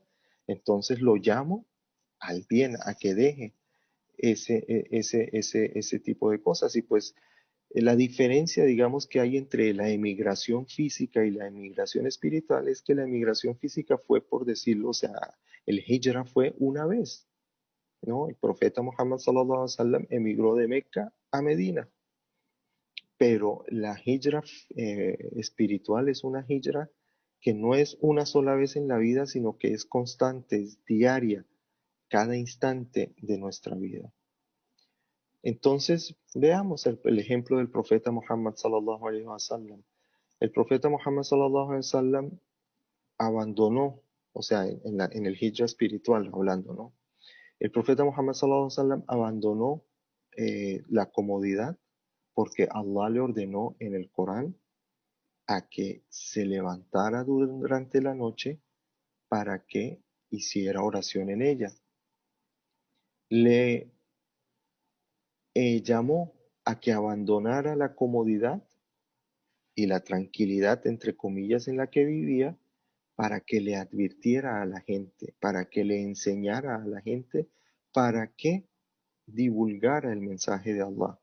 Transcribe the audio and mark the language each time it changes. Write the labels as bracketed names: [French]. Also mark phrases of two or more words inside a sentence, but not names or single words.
[Spanish] Entonces lo llamo al bien, a que deje ese tipo de cosas. Y pues la diferencia, digamos, que hay entre la emigración física y la emigración espiritual es que la emigración física fue, por decirlo, o sea, el hijra fue una vez, ¿no? El profeta Muhammad [Arabic] صلى الله عليه وسلم [Spanish] emigró de Meca a Medina, pero la hijra espiritual es una hijra que no es una sola vez en la vida, sino que es constante, es diaria, cada instante de nuestra vida. Entonces, veamos el ejemplo del profeta Muhammad [Arabic] صلى الله عليه وسلم. [Spanish] El profeta Muhammad [Arabic] صلى الله عليه وسلم [Spanish] abandonó, o sea, en el hijra espiritual hablando, ¿no? El profeta Muhammad [Arabic] صلى الله عليه وسلم [Spanish] abandonó la comodidad porque Allah le ordenó en el Corán a que se levantara durante la noche para que hiciera oración en ella. Le llamó a que abandonara la comodidad y la tranquilidad, entre comillas, en la que vivía, para que le advirtiera a la gente, para que le enseñara a la gente, para que divulgara el mensaje de Allah.